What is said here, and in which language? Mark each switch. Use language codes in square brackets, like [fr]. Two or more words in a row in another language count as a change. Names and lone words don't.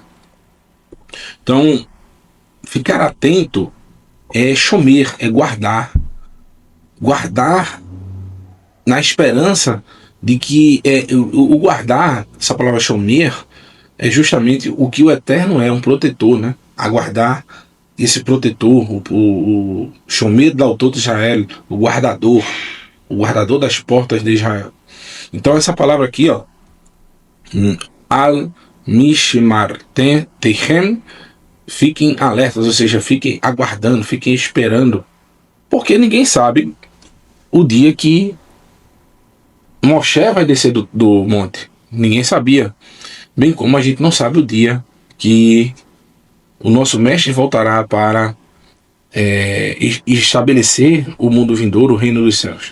[pt] Então, ficar atento é chomer, é guardar na esperança de que o guardar, essa palavra chomer, é justamente o que o Eterno é, um protetor, né? Aguardar esse protetor, o chomer do autor de Israel, o guardador das portas de Israel. Então essa palavra aqui, ó, [he] על משמרתכם, [pt] fiquem alertas, ou seja, fiquem aguardando, fiquem esperando, porque ninguém sabe o dia que Moshe vai descer do monte. Ninguém sabia. Bem como a gente não sabe o dia que o nosso mestre voltará para estabelecer o mundo vindouro, o reino dos céus.